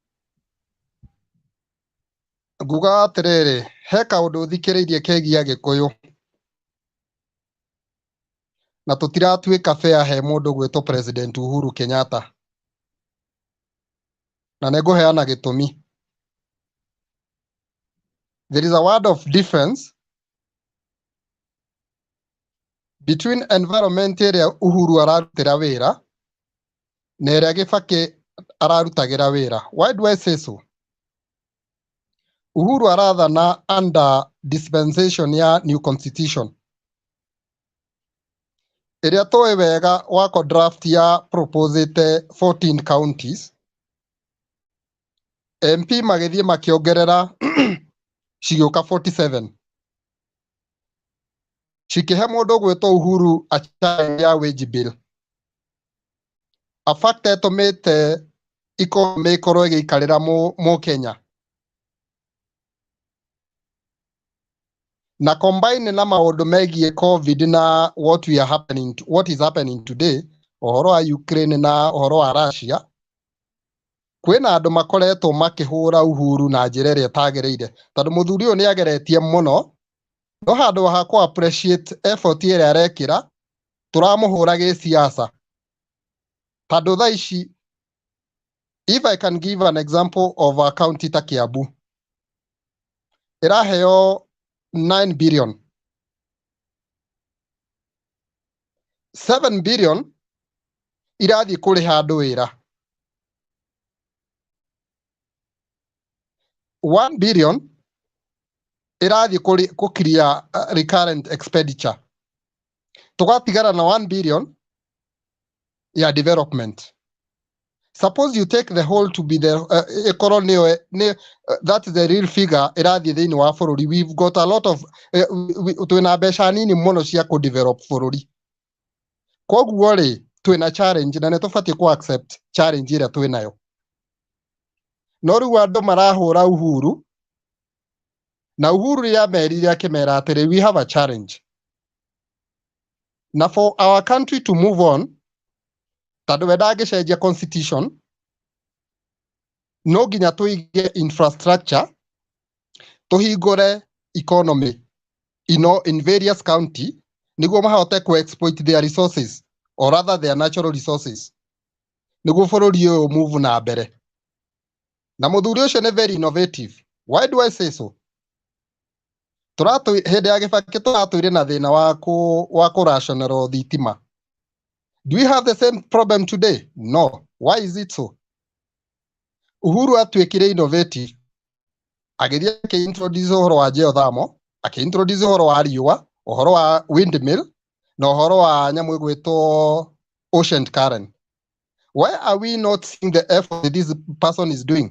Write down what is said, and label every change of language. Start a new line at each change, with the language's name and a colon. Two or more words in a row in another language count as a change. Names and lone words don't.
Kikuyu: Nguga atĩrĩrĩ, he kaũndũ thikĩrĩirie kegiĩ Gĩkũyũ. Na tũtiratuĩka fair he mũndũ gwĩtwo President Uhuru Kenyatta. Na nĩ ngũheana gĩtũmi.
English: There is a word of difference between environment
Kikuyu: ĩrĩa Uhuru ararutĩra wĩra na ĩrĩa Kibaki ararutagĩra wĩra.
English: Why do I say so?
Kikuyu: Uhuru arathana
English: under dispensation
Kikuyu: ya
English: new constitution.
Kikuyu: Ĩrĩa tũĩ wega wako draft ya proposite 14 counties. MP magĩthiĩ makĩongerera cigĩũka 47. Cikĩhe mũndũ gwĩtwo Uhuru a challenge ya
English: wage bill.
Kikuyu: A fact ĩtũmĩte economy ĩkorwo ĩgĩikarĩra Mũkenya. Na combine na maũndũ megiĩ COVID na
English: what is happening today,
Kikuyu: ũhoro wa Ukraine na ũhoro wa Russia, kwĩna andũ makoretwo makĩhũra Uhuru na njĩra ĩrĩa ĩtagĩrĩire, tondũ mũthuri ũyũ nĩageretie mũno, no handũ ha ku
English: appreciate effort
Kikuyu: ĩrĩa arekĩra, tũramũhũra gĩsiasa. Tondũ thaa ici,
English: if I can give an example of a county
Kikuyu: ta Kiambu, ĩraheo
English: 9 billion.
Kikuyu: 7 billion irathiĩ kũrĩha andũ wĩra. 1 billion irathiĩ kũkiria
English: recurrent expenditure.
Kikuyu: Tũgatigara na 1 billion ya development.
English: Suppose you take the whole to be the that is the real figure
Kikuyu: irathiĩ thĩinĩ wa bũrũri.
English: We've got a lot of
Kikuyu: twĩna mbeca nini mũno cia kũ-develop bũrũri. Koguo rĩ, twĩna challenge na nĩtũbatiĩ kũ-accept challenge ĩrĩa twĩnayo. No rĩu andũ marahũra Uhuru, na Uhuru rĩrĩa merire akĩmera atĩrĩ,
English: we have a challenge. Na for our country to move on,
Kikuyu: tondũ we ndangĩcenjia constitution, no nginya tũige infrastructure, tũhingũre economy
English: in various county,
Kikuyu: nĩguo mahote ku-exploit
English: their resources, or rather their natural resources,
Kikuyu: nĩguo bũrũri ũyũ move na mbere. Na mũthuri ũcio nĩ
English: very innovative. Why do I say so?
Kikuyu: Hĩndĩ ya Kibaki tũratũire na thĩna wa kũ-rationerwo thitima.
English: Do we have the same problem today? No. Why is it so?
Kikuyu: Uhuru atuĩkire innovative. Agĩthiĩ akĩ-introduce ũhoro wa geothermal, akĩ-introduce ũhoro wa riũa, ũhoro wa windmill, na ũhoro wa nyamũ ĩgwĩtwo
English: ocean current. Why are we not seeing the effort that this person is doing?